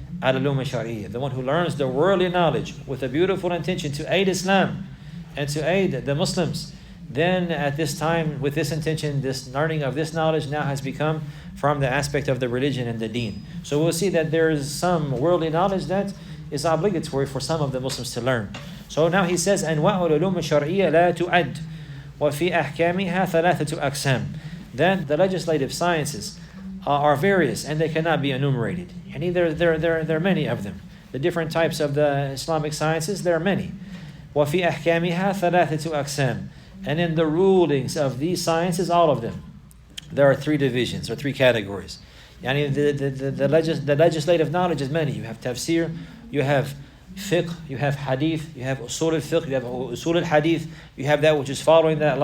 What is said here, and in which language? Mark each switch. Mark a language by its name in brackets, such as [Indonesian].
[English] Al-ulum al-shar'iyyah, the one who learns the worldly knowledge with a beautiful intention to aid Islam and to aid the Muslims, then at this time, with this intention, this learning of this knowledge now has become from the aspect of the religion and the deen. So we'll see that there is some worldly knowledge that is obligatory for some of the Muslims to learn. So now he says, [Arabic] أنواع العلوم الشرعية لا تعد وفي أحكامها ثلاثة أقسام. [English] Then the legislative sciences are various and they cannot be enumerated. And there are many of them. The different types of the Islamic sciences, there are many. [Arabic] وفي أحكامها ثلاثة أقسام. [English] And in the rulings of these sciences, all of them, there are three divisions or three categories. Yani the legislative knowledge is many. You have tafsir, you have fiqh, you have hadith, you have usul al-fiqh, you have usul al-hadith, you have that which is following that.